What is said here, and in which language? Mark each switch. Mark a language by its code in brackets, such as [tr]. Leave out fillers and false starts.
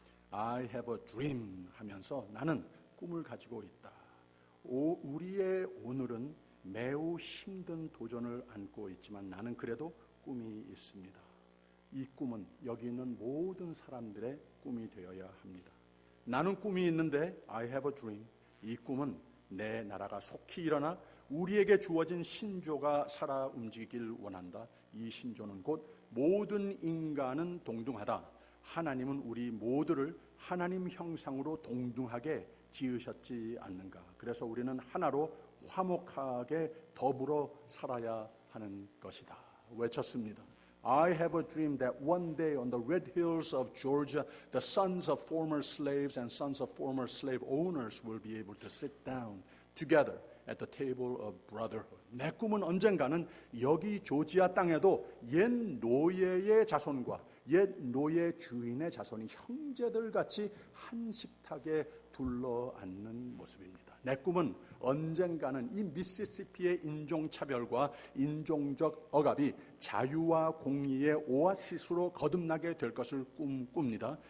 [en] I have a dream [ko] 하면서 나는 꿈을 가지고 있다. 우리의 오늘은 매우 힘든 도전을 안고 있지만 나는 그래도 꿈이 있습니다. 이 꿈은 여기 있는 모든 사람들의 꿈이 되어야 합니다. 나는 꿈이 있는데 [en] I have a dream. [ko] 이 꿈은 내 나라가 속히 일어나 우리에게 주어진 신조가 살아 움직이길 원한다. 이 신조는 곧 모든 인간은 동등하다. 하나님은 우리 모두를 하나님 형상으로 동등하게 지으셨지 않는가. 그래서 우리는 하나로 화목하게 더불어 살아야 하는 것이다. 외쳤습니다. [en] I have a dream that one day on the red hills of Georgia, the sons of former slaves and sons of former slave owners will be able to sit down together at the table of brotherhood. [ko] 내 꿈은 언젠가는 여기 조지아 땅에도 옛 노예의 자손과 옛 노예 주인의 자손이 형제들 같이 한 식탁에 둘러앉는 모습입니다. 내 꿈은 언젠가는 이 미시시피의 인종차별과 인종적 억압이 자유와 공의의 오아시스로 거듭나게 될 것을 꿈꿉니다.